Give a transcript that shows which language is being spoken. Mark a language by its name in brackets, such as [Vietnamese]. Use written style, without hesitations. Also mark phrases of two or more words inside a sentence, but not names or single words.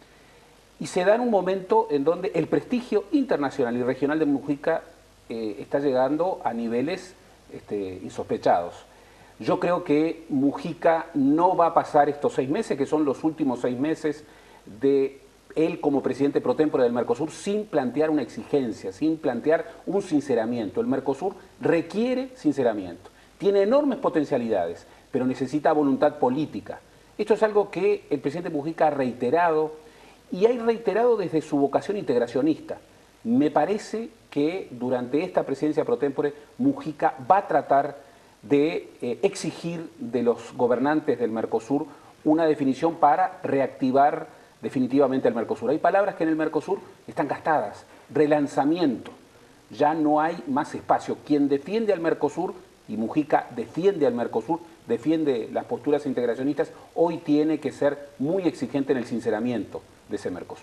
[Spanish] Y se da en un momento en donde el prestigio internacional y regional de Mujica está llegando a niveles insospechados. Yo creo que Mujica no va a pasar estos 6 meses, que son los últimos 6 meses de él como presidente [Latin] pro tempore [Spanish] del Mercosur, sin plantear una exigencia, sin plantear un sinceramiento. El Mercosur requiere sinceramiento, tiene enormes potencialidades, pero necesita voluntad política. Esto es algo que el presidente Mujica ha reiterado, y ha reiterado desde su vocación integracionista. Me parece que durante esta presidencia [Latin] pro tempore [Spanish] Mujica va a tratar de exigir de los gobernantes del Mercosur una definición para reactivar definitivamente el Mercosur. Hay palabras que en el Mercosur están gastadas. Relanzamiento. Ya no hay más espacio. Quien defiende al Mercosur, y Mujica defiende al Mercosur, defiende las posturas integracionistas, hoy tiene que ser muy exigente en el sinceramiento de ese Mercosur.